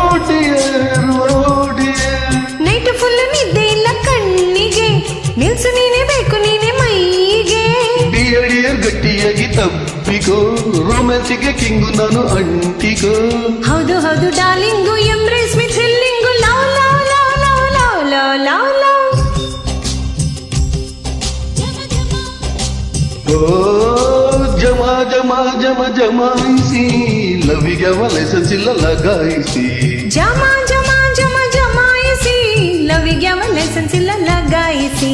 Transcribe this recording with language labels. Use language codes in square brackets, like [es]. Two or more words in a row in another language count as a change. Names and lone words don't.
[en] night full [kn] ನಿದ್ದೆ ಇಲ್ಲ ಕಣ್ಣಿಗೆ ನಿಲ್ಸು ನೀನೇ ಬೇಕು ನೀನೇ ಮೈಗೆ ಡಿಯರ್ ಗಟ್ಟಿಯಾಗಿ ತಪ್ಪಿಕೋ ರೊಮ್ಯಾನ್ಸಿಗೆ ಕಿಂಗು ನಾನು ಅಂಟಿಕೋ ಹೌದು ಹೌದು [en] darling embrace me thrilling love love love love love love love love [kn] ಓ ಜಮ ಜಮ ಜಮ ಜಮಾಯಿಸಿ ಲವ್ವಿಗೆ ಅವ ಲೈಸೆನ್ಸ್ ಇಲ್ಲ ಲಗಾಯಿಸಿ ಜಮ ಜಮ ಜಮ ಜಮಾಯಿಸಿ ಲವಿಗೆ ಅವ ಲೈಸೆನ್ಸ್ ಇಲ್ಲ ಲಗಾಯಿಸಿ